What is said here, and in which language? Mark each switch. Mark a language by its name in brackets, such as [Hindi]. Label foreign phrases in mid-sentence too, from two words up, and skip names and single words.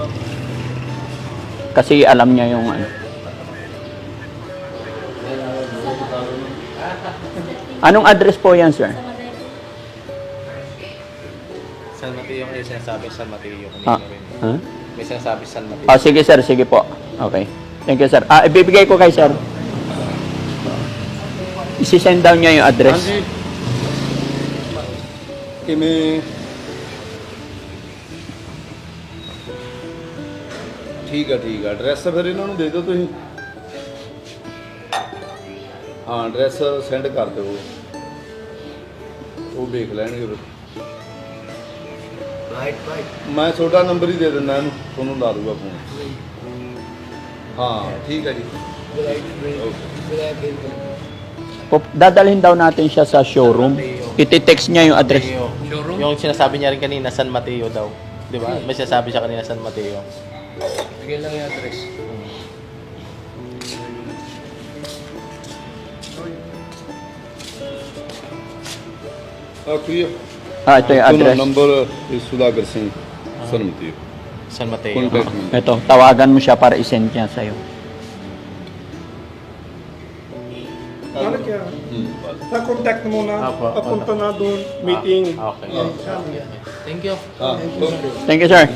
[Filipino] Kasi alam niya yung Anong address po yan, sir? San Mateo, may sinasabi San Mateo. Kanina rin. Huh? May sinasabi San Mateo. Sige, sir. Sige po. [English] Okay. Thank you, [Filipino] sir. Ibibigay ko kay sir. Isi-send down niya yung address. [Punjabi] ਹਾਂਜੀ ਕਿਵੇਂ ਠੀਕ ਆ ਐਡਰੈਸ ਫਿਰ ਇਹਨਾਂ ਨੂੰ ਦੇ ਦਿਓ ਤੁਸੀਂ ਹਾਂ [English] address send [Punjabi] ਕਰ ਦਿਓ ਉਹ ਦੇਖ ਲੈਣਗੇ ਫਿਰ ਮੈਂ ਤੁਹਾਡਾ ਨੰਬਰ ਹੀ ਦੇ ਦਿੰਦਾ ਇਹਨੂੰ ਤੁਹਾਨੂੰ ਲਾ ਦੂਗਾ ਫੋਨ ਹਾਂ ਠੀਕ ਹੈ ਜੀ [Filipino] Dadalhin daw natin siya sa showroom. Iti-text niya yung address. Showroom? Yung sinasabi niya rin kanina, San Mateo daw. Di ba? May sinasabi siya kanina, San Mateo. Bigyan lang yung address. [Punjabi] ਆ ਕੀ [Filipino] Ito yung address. [Punjabi] ਨੰਬਰ ਸੁਦਾਗਰ ਸਿੰਘ ਸਰਮਤੀ [Filipino] San Mateo. [English] contact number [Filipino] Ito, tawagan mo siya para isend niya sa'yo. Na-contact mo na, Apo. papunta na doon, meeting. [English] Okay. Thank you. [Punjabi] ਹਾਂ [English] Thank you, sir.